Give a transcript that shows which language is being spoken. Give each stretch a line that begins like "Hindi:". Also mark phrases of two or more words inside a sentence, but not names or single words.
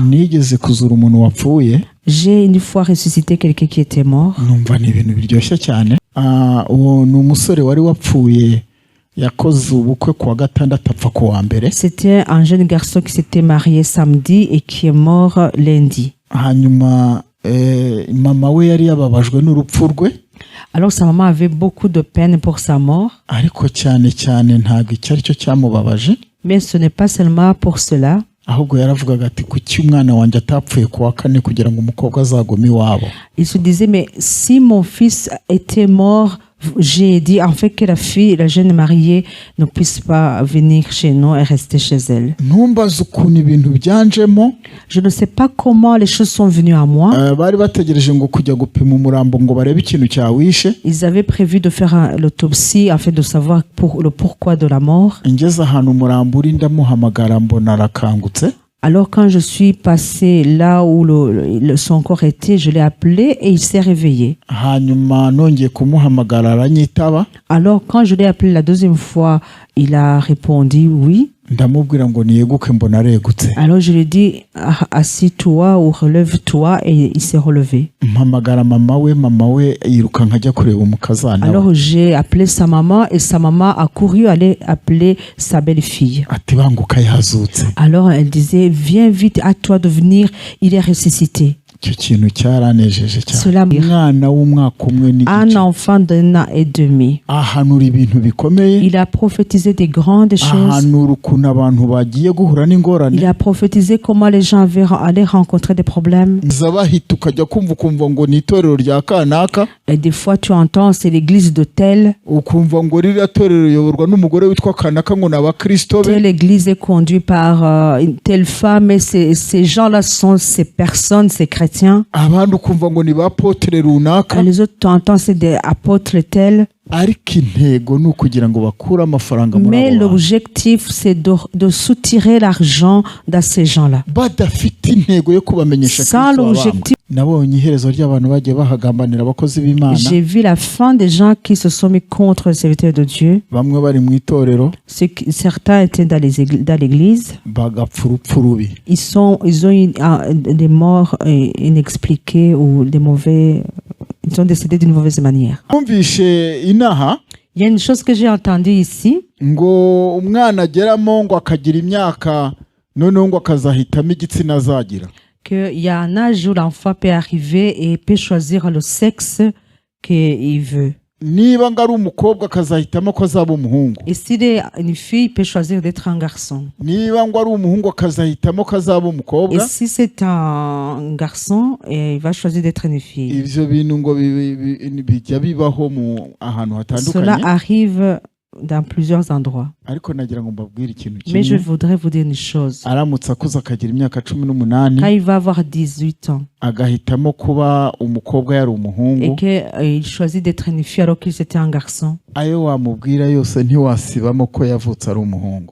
Kinyarwanda: nigeze kuzura umuntu wapfuye.
French: J'ai une fois ressuscité quelqu'un qui était mort.
Kinyarwanda: Numva ni ibintu biryoshye cyane. Uwo ni umusore wari wapfuye yakoze ubukwe kuwa gatandatu apfa kuwa mbere.
French: C'était un jeune garçon qui s'était marié samedi et qui est mort lundi.
Kinyarwanda: Hanyuma mama we yari yababajwe n'urupfu rwe.
French: Alors sa maman avait beaucoup de peine pour sa mort.
Kinyarwanda: Ariko cyane ntabwo icyari cyo cyamubabaje.
French: Mais ce n'est pas seulement pour cela.
Kinyarwanda: Ahubwo yaravugaga ati kuki umwana wanjye atapfuye kuwa kane kugira ngo umukobwa azagome iwabo.
French: Il se disait mais si mon fils était mort, j'ai dit en fait que la jeune mariée ne puisse pas venir chez nous et rester chez elle.
Kinyarwanda: Ntumbaze ukuntu ibintu byanjemo.
French: Je ne sais pas comment les choses sont venues à moi.
Kinyarwanda: Bari bategereje ngo kujya gupima umurambo ngo barebe ikintu cyawishe.
French: Ils avaient prévu de faire l'autopsie afin de savoir le pourquoi de la mort.
Kinyarwanda: Ngeze ahantu umurambo uri ndamuhamagara mbona arakangutse.
French: Alors quand je suis passé là où son corps était, je l'ai appelé et il s'est réveillé.
Kinyarwanda: Hanyuma nongeye kumuhamagara aranyitaba.
French: Alors quand je l'ai appelé la deuxième fois, il a répondu oui.
Kinyarwanda: Ndamubwira ngo niyeguke mbona aregutse.
French: Alors je lui ai dit assis-toi ou relève-toi et il s'est relevé.
Kinyarwanda: Mpamagara mama we yiruka nkajya kureba umukazana.
French: Alors j'ai appelé sa maman et sa maman a couru aller appeler sa belle-fille.
Kinyarwanda: Ati banguka yazutse.
French: Alors elle disait viens vite, à toi de venir, il est ressuscité.
Kinyarwanda: cyaranejeje cyane. Umwana w'umwaka umwe n'igice.
French: Un enfant d'un an et demi.
Kinyarwanda: Ahanura ibintu bikomeye.
French: Il a prophétisé des grandes choses.
Kinyarwanda: Ahanura ukuntu abantu bagiye guhura n'ingorane.
French: Il a prophétisé comment les gens allaient rencontrer des problèmes.
Kinyarwanda: Zabahita ukajya kumva ngo ni itorero rya kanaka.
French: Et des fois tu entends c'est l'église de tel.
Kinyarwanda: Ukumva ngo ririya torero riyoborwa n'umugore witwa kanaka ngo n'abakristo be.
French: Telle église est conduite par une telle femme et ces gens-là sont ces personnes, ces chrétiens.
Kinyarwanda: Abandi ukumva ngo ni ba apotre runaka.
French: Les autres tu entends c'est des apôtres tels.
Kinyarwanda: Ariko intego ni ukugira ngo bakure amafaranga muri abo.
French: Mais l'objectif c'est de soutirer l'argent dans ces gens-là.
Kinyarwanda: Badafite intego yo kubamenyesha Kristo.
French: Sans l'objectif.
Kinyarwanda: Nabonye iherezo ry'abantu bagiye bahagambanira abakozi b'Imana.
French: J'ai vu la fin des gens qui se sont mis contre les serviteurs de Dieu.
Kinyarwanda: Bamwe bari mu itorero.
French: Certains étaient dans l'église.
Kinyarwanda: Bagapfa urupfu rubi.
French: Ils ont eu des morts inexpliquées ou des mauvais. Ils sont décédés d'une mauvaise manière. Il y a une chose que j'ai entendue ici.
Kinyarwanda: Ngo umwana ageramo ngo akagira imyaka noneho ngo akazahitamo igitsina azagira.
French: Qu'il y a un âge où l'enfant peut arriver et peut choisir le sexe qu'il veut.
Kinyarwanda: Niba ngari umukobwa akazahitamo ko azaba umuhungu.
French: Et s'il est une fille, il peut choisir d'être un garçon.
Kinyarwanda: Niba ngari umuhungu akazahitamo ko azaba umukobwa.
French: Et si c'est un garçon, il va choisir d'être une fille.
Kinyarwanda: Ivyo bintu ngo bijya bibaho mu ahantu hatandukanye.
French: Cela arrive dans plusieurs endroits.
Kinyarwanda: Ariko nagira ngo mbabwire ikintu kimwe.
French: Mais je voudrais vous dire une chose.
Kinyarwanda: Aramutse akuze akagira imyaka 18.
French: Quand il va avoir 18 ans.
Kinyarwanda: Agahitamo kuba umukobwa yari umuhungu.
French: Et qu'il choisit d'être une fille alors qu'il était un garçon.
Kinyarwanda: Ayo wamubwira yose ntiwasibamo ko yavutse ari umuhungu.